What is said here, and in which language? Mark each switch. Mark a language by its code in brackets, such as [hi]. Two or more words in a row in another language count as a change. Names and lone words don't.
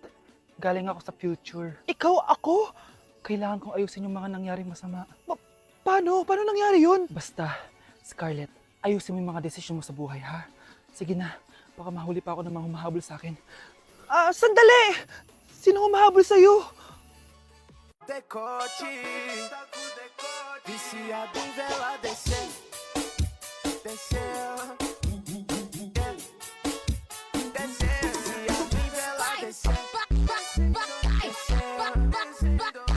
[tl] Galing ako sa future. Ikaw ako? Kailangan kong ayusin yung mga nangyaring masama. Paano? Paano nangyari yun? Basta, Scarlett, ayusin mo yung mga desisyon mo sa buhay, ha? Sige na, baka mahuli pa ako ng mga humahabol sa akin. Sandali! Sino humahabol sa'yo? [pt] Decote, viciado em vela descer, descer, descer, viciado em vela descer, descer.